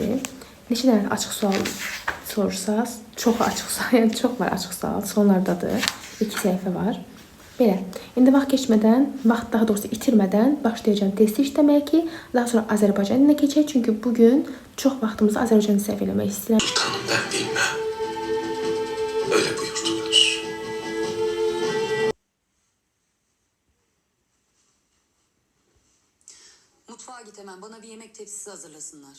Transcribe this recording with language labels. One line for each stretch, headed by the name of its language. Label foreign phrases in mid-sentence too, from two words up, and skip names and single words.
Azerbaijani: Neçə dənə açıq sual sorursaz, çox açıq sual, yəni çox var açıq sual. Sonlardadır. 2 səhifə var. Belə, indi vaxt daha doğrusu itirmədən başlayacağım testi işləməyə ki, daha sonra Azərbaycan dilinə keçək. Çünki bugün çox vaxtımızı Azərbaycan sərf eləmək istəyirəm.
Turkish: Sultanım ben bilmem. Öyle buyurdular. Mutfağa git hemen. Bana bir yemek tepsisi hazırlasınlar.